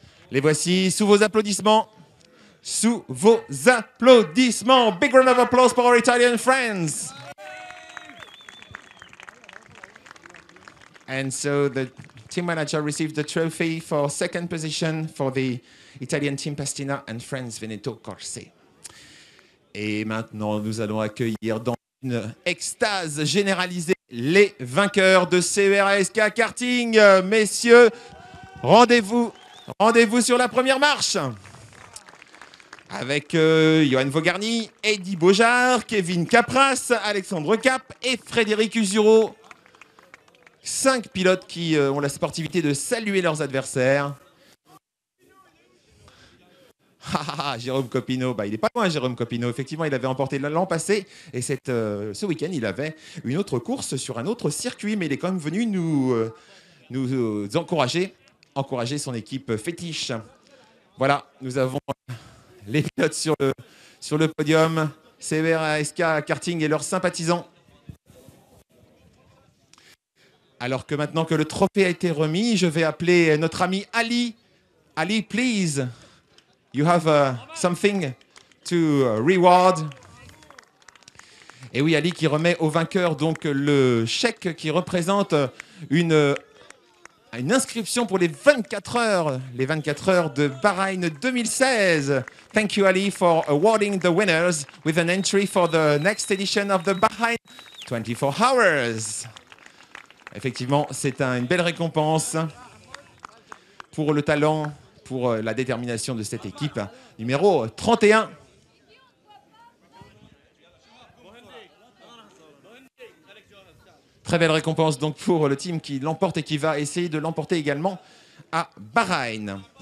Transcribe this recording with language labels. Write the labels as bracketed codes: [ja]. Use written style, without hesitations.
[fr] Les voici sous vos applaudissements. Sous vos applaudissements. [en] Big round of applause for our Italian friends. And so the team manager received the trophy for second position for the Italian team Pastina and Friends Veneto Corse. [fr] Et maintenant, nous allons accueillir dans une extase généralisée les vainqueurs de CERASK Karting. Messieurs, rendez-vous sur la première marche avec Johan Vogarny, Eddy Beaujard, Kevin Capras, Alexandre Cap et Frédéric Usureau. 5 pilotes qui ont la sportivité de saluer leurs adversaires. Jérôme Coppineau, il n'est pas loin Jérôme Coppineau. Effectivement, il avait remporté l'an passé et ce week-end, il avait une autre course sur un autre circuit, mais il est quand même venu nous encourager son équipe fétiche. Voilà, nous avons les pilotes sur le podium, CERASK Karting et leurs sympathisants. Alors que maintenant que le trophée a été remis, je vais appeler notre ami Ali. [en] Ali, please, you have something to reward. [fr] Et oui, Ali qui remet au vainqueur donc le chèque qui représente une inscription pour les 24 heures de Bahreïn 2016. [en] Thank you, Ali, for awarding the winners with an entry for the next edition of the Bahreïn 24 Hours. [fr] Effectivement, c'est une belle récompense pour le talent, pour la détermination de cette équipe. Numéro 31. Très belle récompense donc pour le team qui l'emporte et qui va essayer de l'emporter également à Bahreïn.